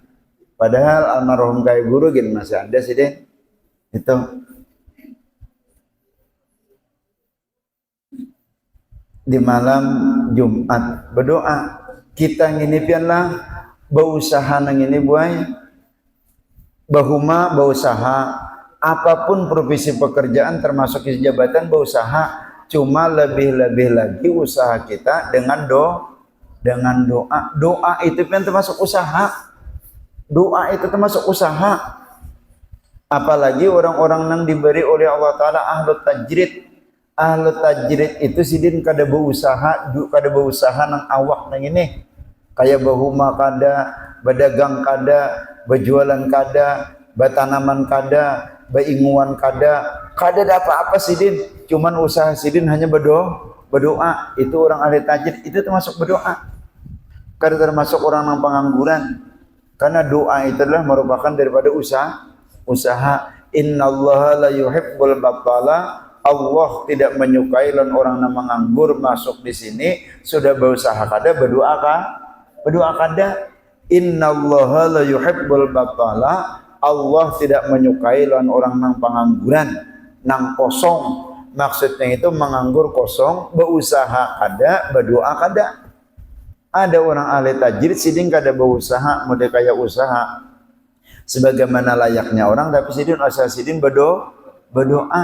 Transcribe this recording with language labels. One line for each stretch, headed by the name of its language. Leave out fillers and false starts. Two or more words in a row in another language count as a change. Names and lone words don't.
Banjar: Padahal almarhum kai guru gin masih ada sidin.
Indonesian: Itu di malam Jumat berdoa.
Banjar: Kita ngini pianlah berusaha nang ini buai.
Indonesian: Bahuma berusaha apapun profesi pekerjaan termasuk jabatan berusaha, cuma lebih-lebih lagi usaha kita dengan doa. Doa itu kan termasuk usaha. Doa itu termasuk usaha. Apalagi orang-orang yang diberi oleh Allah Ta'ala
Arabic: أهل التجريد. أهل التجريد
Banjar: itu sidin kada berusaha nang awak nang ini. Kayak bahuma kada, berdagang kada, berjualan kada, bertanaman kada, beringuan kada ada apa-apa sidin.
Indonesian: Cuman usaha sidin hanya berdoa. Itu orang ahli tajrid, itu termasuk berdoa. Kada termasuk orang yang pengangguran. Karena doa itu adalah merupakan daripada usaha.
Arabic: إن الله لا يحب البطالة.
Indonesian: Allah tidak menyukai orang yang menganggur.
Banjar: Masuk di sini sudah berusaha kada, berdoa kada.
Arabic: إن الله لا يحب البطالة.
Indonesian: Allah tidak menyukai orang yang pengangguran,
Banjar: nang kosong.
Indonesian: Maksudnya itu menganggur kosong, berusaha kada, berdoa kada.
Banjar: Ada orang ahli tajrid sidin kada berusaha, model kayak usaha sebagaimana layaknya orang, tapi sidin usaha sidin berdoa.